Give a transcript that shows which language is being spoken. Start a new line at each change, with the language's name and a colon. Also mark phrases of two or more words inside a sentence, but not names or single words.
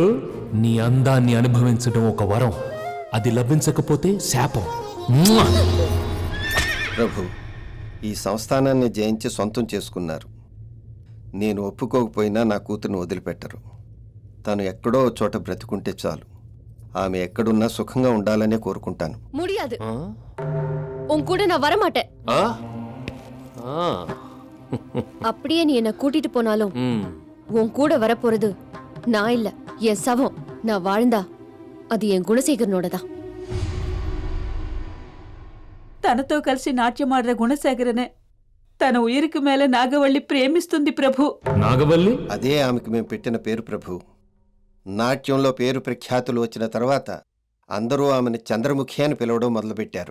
Telugu: నీ అందాన్ని అనుభవించడం ఒక వరం, అది లభించకపోతే శాపం. ప్రభు, ఈ సంస్థానాన్ని జయించి సొంతం చేసుకున్నారు. నేను ఒప్పుకోకపోయినా నా కూతురుని వదిలిపెట్టరు. తను ఎక్కడో చోట బ్రతికుంటే చాలు. ఆమె ఎక్కడున్నా సుఖంగా ఉండాలనే కోరుకుంటాను.
Tamil: முடியாது. உன் கூட நான் வர மாட்டேன். அப்படியே நீ என்ன கூட்டிட்டு போனாலும் உன் கூட வரப்போறது நான் இல்ல, என் சவம். நான் வாழ்ந்தா அது என் குணசேகரனோடதான்.
Telugu: తనతో కలిసి నాట్యమాడిన గుణశేఖరనే తన
Tamil: உயிருக்கு மேல
Telugu: నాగవల్లి ప్రేమిస్తుంది ప్రభు. నాగవల్లి? అదే ఆమెకు మేము పెట్టిన పేరు ప్రభు. నాట్యంలో పేరు ప్రఖ్యాతులు వచ్చిన తర్వాత అందరూ ఆమెను చంద్రముఖి అని పిలవడం మొదలుపెట్టారు.